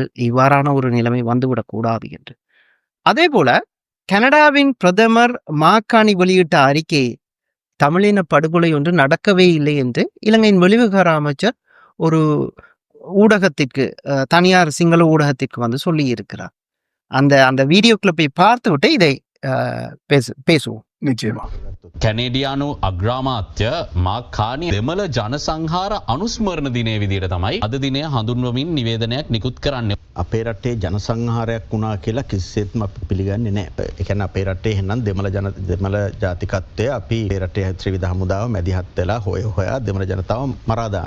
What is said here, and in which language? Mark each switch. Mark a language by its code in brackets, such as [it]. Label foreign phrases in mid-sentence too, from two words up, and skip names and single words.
[ta] இவ்வாறான ஒரு நிலைமை வந்துவிடக்கூடாது என்று. அதே போல கனடாவின் பிரதமர் மார்க் கார்னி வெளியிட்ட அறிக்கை, தமிழின படுகொலை ஒன்று நடக்கவே இல்லை என்று இலங்கையின் வெளிவிவகார அமைச்சர் ஒரு ஊடகத்திற்கு, தனியார் சிங்கள ஊடகத்திற்கு சொல்லி இருக்கிறார். அந்த வீடியோ கிளிப்பை பார்த்து விட்டு இதை பேசுவோம். நிச்சயமா. [si] කැනේඩියානු අග්‍රාමාත්‍ය මාක් කානි දෙමළ ජනසංහාර අනුස්මරණ දිනය විදිහට තමයි අද දිනය හඳුන්වමින් නිවේදනයක් නිකුත් කරන්නේ. අපේ රටේ ජනසංහාරයක් වුණා කියලා කිසිසේත්ම අපි පිළිගන්නේ නැහැ. ඒ කියන්නේ අපේ රටේ එහෙනම් දෙමළ ජාතිකත්වය අපි අපේ රටේ ත්‍රිවිධ හමුදාව මැදිහත් වෙලා හොයා දෙමළ ජනතාව මරා දාන්න.